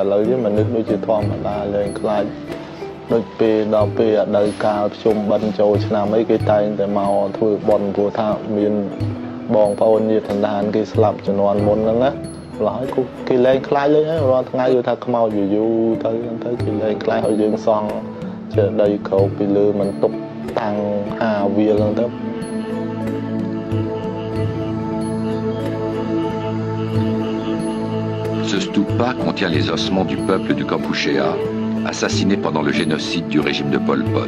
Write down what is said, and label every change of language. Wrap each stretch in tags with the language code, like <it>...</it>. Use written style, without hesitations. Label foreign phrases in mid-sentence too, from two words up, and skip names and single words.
<km>ឡូវនេះមនុស្សដូចជាធម្មតាលែងខ្លាចដូចពេលដល់ពេលអតីតកាលភ្ជុំបិណ្ឌចូលឆ្នាំអីគេតែងតែមកធ្វើបុណ្យព្រោះថាមានបងប្អូនញាតិសន្តានគេស្លាប់ជំនាន់មុនហ្នឹងណាឡើយគេលែងខ្លាចលេងហើយរាល់ថ្ងៃគឺថាខ្មោចយូរទៅគេលែងខ្លាចឲ្យយើងសង់ចេតីក្រោកពីលើមិនទុកតាំងហាវាលហ្នឹងទៅ</km> <fr>Ce stupa contient les ossements du peuple du Kampuchéa, assassiné pendant le génocide du régime de Pol Pot.</fr>